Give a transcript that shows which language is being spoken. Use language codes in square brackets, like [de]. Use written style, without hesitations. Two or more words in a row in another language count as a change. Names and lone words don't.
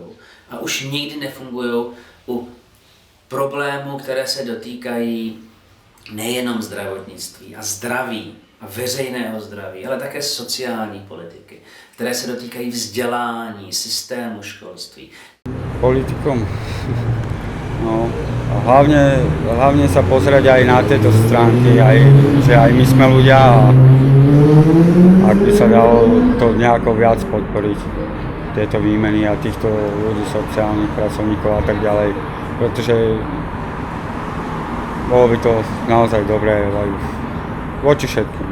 [cs] A už nikdy nefungují u problémů, které se dotýkají nejenom zdravotnictví a zdraví a veřejného zdraví, ale také sociální politiky, které se dotýkají vzdělání, systému školství. [sk] Politikom, no, hlavne sa pozrieť aj na tieto stránky, že aj my sme ľudia a ak by sa dalo to nejako viac podporiť, tieto výmeny a týchto ľudí, sociálnych pracovníkov a tak ďalej, pretože bolo by to naozaj dobré aj voči všetkým.